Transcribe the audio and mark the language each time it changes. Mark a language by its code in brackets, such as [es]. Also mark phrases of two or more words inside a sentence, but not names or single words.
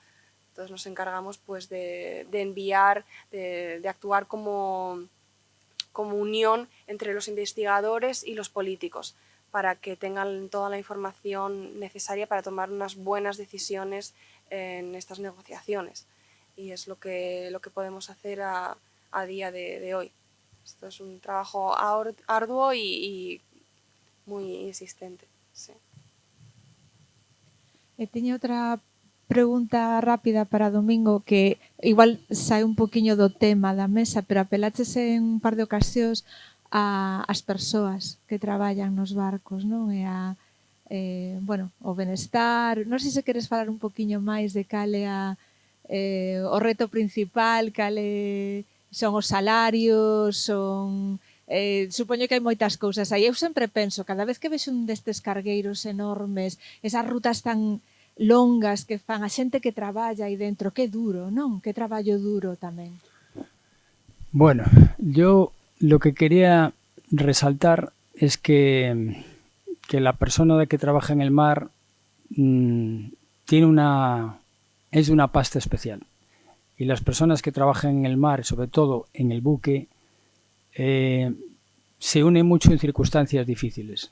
[es] Entonces nos encargamos pues de enviar, de actuar como unión entre los investigadores y los políticos para que tengan toda la información necesaria para tomar unas buenas decisiones en estas negociaciones. Y es lo que podemos hacer a día de hoy. Esto es un trabajo arduo y muy insistente. Sí. [gl] Teño outra pregunta rápida para Domingo que igual sae un poquinho do tema da mesa, pero apelaches en un par de ocasións ás persoas que traballan nos barcos, non? E o benestar. Non sei se queres falar un poquinho máis de cal é o reto principal, cale son os salarios, supoño que hai moitas cousas aí. Eu sempre penso, cada vez que vexo un destes cargueiros enormes, esas rutas tan longas que fan a xente que traballa aí dentro, que duro, non? Que traballo duro tamén. [es] Bueno, yo lo que quería resaltar es que la persona que trabaja en el mar es de una pasta especial. Y las personas que trabajan en el mar, sobre todo en el buque, se unen mucho en circunstancias difíciles.